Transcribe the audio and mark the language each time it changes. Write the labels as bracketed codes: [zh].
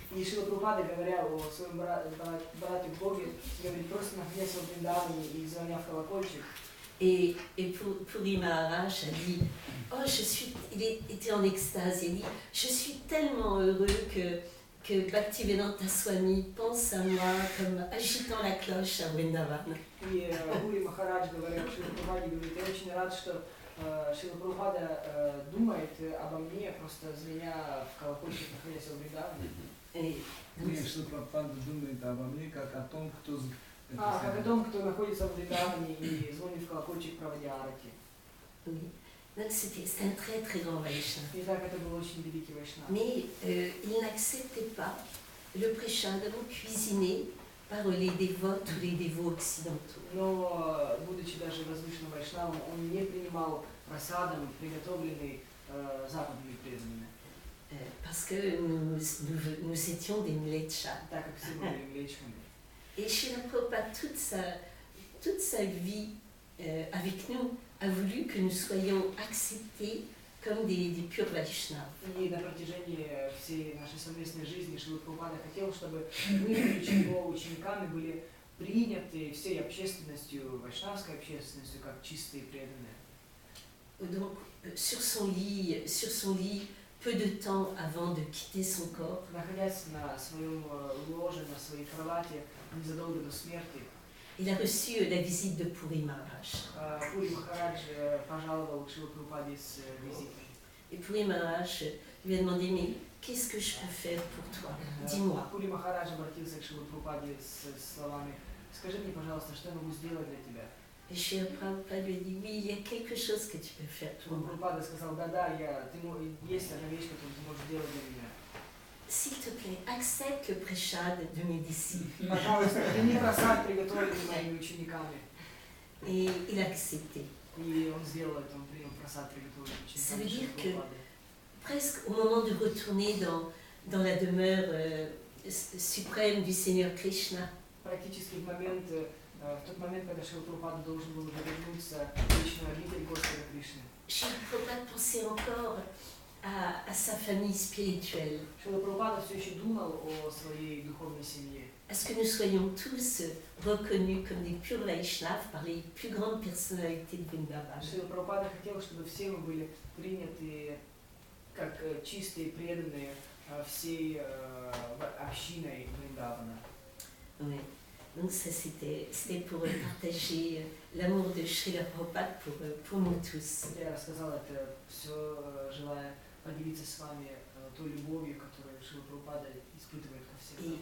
[ru] И Шрила Прабхупада, говоря о своем брате в Боге, говорит, просто находясь в Вриндаване и звоня в колокольчик. [fr] Et Puri Maharaj a dit, il était en extase, il a dit, je suis tellement heureux que Bhaktivedanta Swami pense à moi comme agitant la cloche à Vrindavan. [ru] И Пури Махарадж говорил Шрила Прабхупаде, говорит, я очень рад, что Шрила Прабхупада думает обо мне, просто звеня в колокольчик, находясь в Вриндаване. Шрила Прабхупада думает обо мне как о том, кто... Как о том, кто находится в Вриндаване и звонит в колокольчик, проводя арати. [fr] Oui. C'était un très très grand Vaishnava. [ru] И так это был очень великий вайшнав. [fr] Mais il n'acceptait pas le prashadam cuisiné par les dévotes ou les dévots occidentaux. [ru] Но, будучи даже возвышенным вайшнавом, он не принимал прасадом, приготовленный западными преданными. [fr] Parce que nous étions des mlechas. [ru] Так как все были млечными. [fr] Et Srila Prabhupada, toute sa vie avec nous, a voulu que nous soyons acceptés comme des purs Vaishnavas. [ru] И на протяжении всей нашей совместной жизни Шрила Прабхупада хотел, чтобы мы, будучи его учениками, были приняты всей общественностью, вайшнавской общественностью, как чистые и преданные. [fr] Donc, sur son lit, peu de temps avant de quitter son corps, [ru] Находясь на своем ложе, на своей кровати, незадолго до смерти, [fr] il a reçu la visite de Puri Maharaj. [ru] Пури Махарадж пожаловал к Шрила Прабхупаде с визитой. [fr] Et Puri Maharaj lui a demandé, mais qu'est-ce que je peux faire pour toi? Dis-moi. [ru] Пури Махарадж обратился к Шрила Прабхупаде с словами: «Скажи мне, пожалуйста, что я могу сделать для тебя?» [fr] Et Srila Prabhupada lui a dit, oui, il y a quelque chose que tu peux faire pour [ru] Шрила [fr] moi. [ru] Прабхупада сказал: «Да, есть одна вещь, которую ты можешь сделать для меня. [fr] S'il te plaît, accepte le prashad de mes disciples. [ru] Пожалуйста, прими просад, приготовленный моими учениками». [fr] Et il a accepté. [ru] И он сделал это, он принял просад, приготовленный [fr] Ça [ru] учениками [fr] veut dire [ru] Шрилы [fr] que [ru] Прабхупады. [fr] presque au moment de retourner dans la demeure suprême du Seigneur Krishna, [ru] Практически в тот момент, когда Шрила Прабхупада должен был вернуться в личную обитель Господа Кришны, [fr] Srila Prabhupada pensait encore à sa famille spirituelle, [ru] Шрила Прабхупада все еще думал о своей духовной семье. [fr] à ce que nous soyons tous reconnus comme des purs Vaishnavas par les plus grandes personnalités de Vrindavan. [ru] Шрила Прабхупада хотел, чтобы все мы были приняты как чистые, преданные всей общиной Вриндавана. [fr] Oui. Donc ça c'était pour partager l'amour de Srila Prabhupada pour nous tous. [ru] Я рассказала это все, желая поделиться с вами той любовью, которую Шрила Прабхупада испытывает ко всем.